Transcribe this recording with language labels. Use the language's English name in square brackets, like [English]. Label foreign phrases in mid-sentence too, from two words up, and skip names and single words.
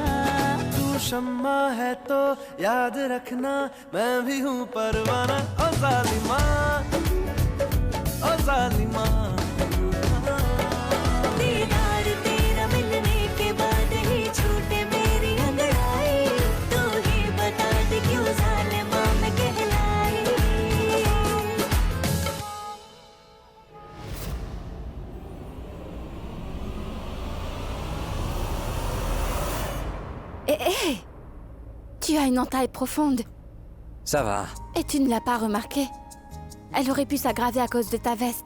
[Hindi] तू शम्मा है तो याद रखना मैं भी हूँ परवाना ओ जालिमा ओ जालिमा दीदार तेरा मिलने के बाद ही छूटे मेरी अंगड़ाई तू ही बता दे क्यों जालिमा मैं कहलाई [French] Hé, tu as une entaille profonde Ça va. et tu ne l'as pas remarqué. Elle aurait pu s'aggraver à cause de ta veste.